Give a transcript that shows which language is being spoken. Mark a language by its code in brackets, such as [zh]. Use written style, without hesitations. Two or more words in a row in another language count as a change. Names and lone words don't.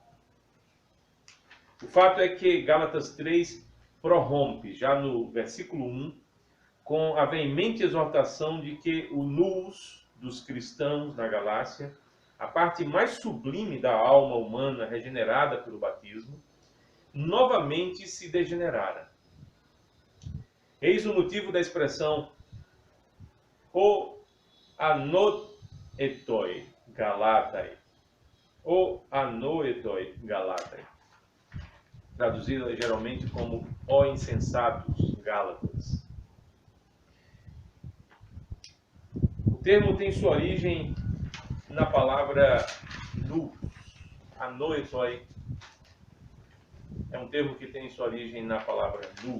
[pt] O fato é que Gálatas 3 prorrompe, já no versículo 1, com a veemente exortação de que o nous dos cristãos na Galácia, a parte mais sublime da alma humana regenerada pelo batismo, novamente se degenerara. Eis o motivo da expressão [el] ὦ ἀνόητοι Γαλάται. Ὦ ἀνόητοι Γαλάται. [pt] Traduzida geralmente como ó insensatos gálatas. O termo tem sua origem na palavra nous. Anoetoi é um termo que tem sua origem na palavra nous.